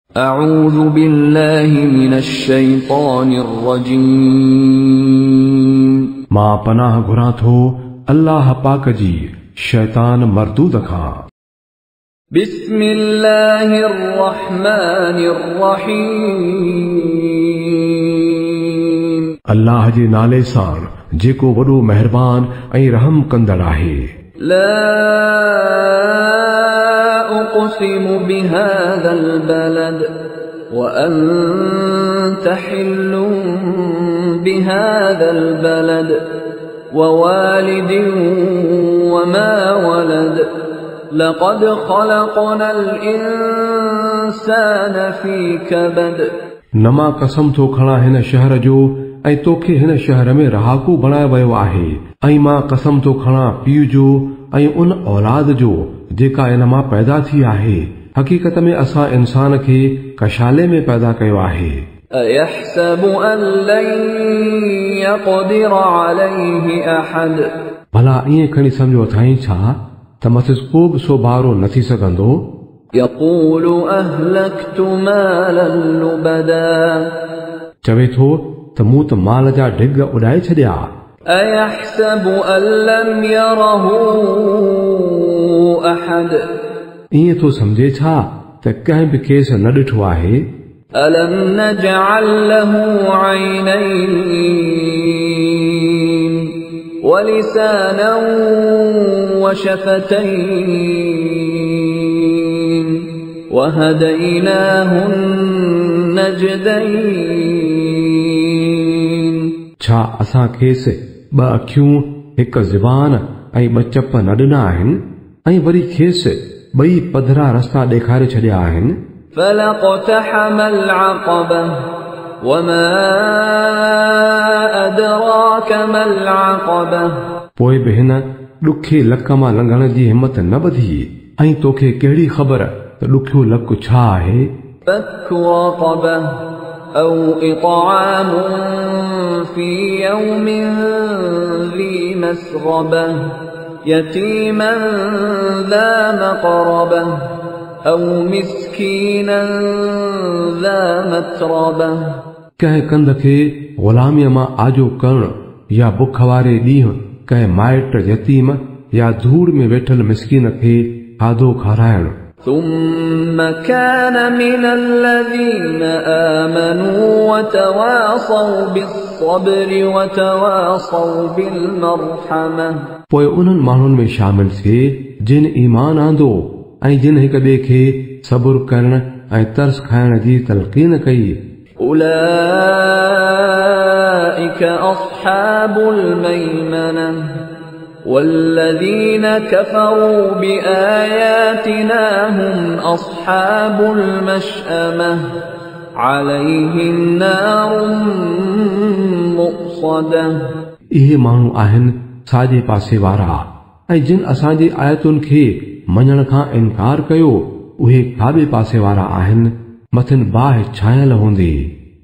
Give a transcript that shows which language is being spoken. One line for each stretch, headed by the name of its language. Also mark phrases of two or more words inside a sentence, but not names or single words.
Arabic: أعوذ بالله من الشيطان الرجيم
Sindhi: मां पनाह घुरां थो अल्लाह पाक जी शैतान मरदूद खां।
Arabic: بسم الله الرحمن الرحيم
Sindhi: अल्लाह जे नाले सां जेको वॾो मेहरबान ऐं रहम कंदड़ आहे।
Arabic: لا أقسم بهذا البلد وأنت حل بهذا البلد ووالد وما ولد لقد خلقنا الإنسان في كبد
Sindhi: नमा कसम थो खणा हिन शहर जो ऐं तोखे हिन शहर में रहाकू बणायो वियो आहे। ऐं मां कसम थो खणा पीउ जो ऐं उन औलाद जो जेका इन मां पैदा थी आहे। हक़ीक़त में असां इंसान खे कशाले में पैदा कयो आहे।
Arabic: أيحسب أن لن يقدر عليه أحد
Sindhi: भला ईअं खणी सम्झो अथई छा त मथिस को बि सोभारो न थी सघंदो।
Arabic: يقول أهلكت مالا لبدا
Sindhi: चवे थो त मूं त माल जा ढिग उॾाए छॾिया।
Arabic: أيحسب أن لم يره أحد
Sindhi: ईअं थो सम्झे छा त कंहिं बि खेस न ॾिठो आहे।
Arabic: ألم نجعل له عينين ولسانا وشفتين وهديناه النجدين
Sindhi: छा असां खेसि ॿ अखियूं हिक ज़बान ऐं ॿ चप न ॾिना आहिनि ऐं वरी खेसि ॿई पधरा रस्ता ॾेखारे छॾिया आहिनि।
Arabic: فلاقتحم العقبة وما أدراك ما العقبة
Sindhi: पोइ बि हिन ॾुखे लक मां लंघण जी हिमत न ॿधी। ऐं तोखे कहिड़ी ख़बर त ॾुखियो लक छा आहे।
Arabic: فك رقبة أو إطعام في يوم ذي مسغبة يتيما ذا مقربة أو مسكينا ذا متربة
Sindhi: कंहिं कंध खे ग़ुलामीअ मां आजो करणु या बुख वारे ॾींहुं कंहिं माइट यतीम या धूड़ में वेठल मिस्कीन खे खाधो खाराइणु।
Arabic: ثم كان من الذين آمنوا وتواصوا بالصبر وتواصوا بالمرحمة
Sindhi: पोइ उन्हनि माण्हुनि में शामिल थिए जिन ईमान आंदो ऐं जिन हिक ॿिए खे सबुर करण ऐं तरस खाइण जी तलक़ीन कई।
Arabic: أولئك أصحاب الميمنة والذين كفروا بآياتنا هم أصحاب المشأمة عليهم نار مؤصدة
Sindhi: इहे माण्हू आहिनि साॼे पासे वारा ऐं जिन असांजी आयतुनि खे मञण खां इनकार कयो उहे खाॿे पासे वारा आहिनि। मथिन बाहि छायल हूंदी।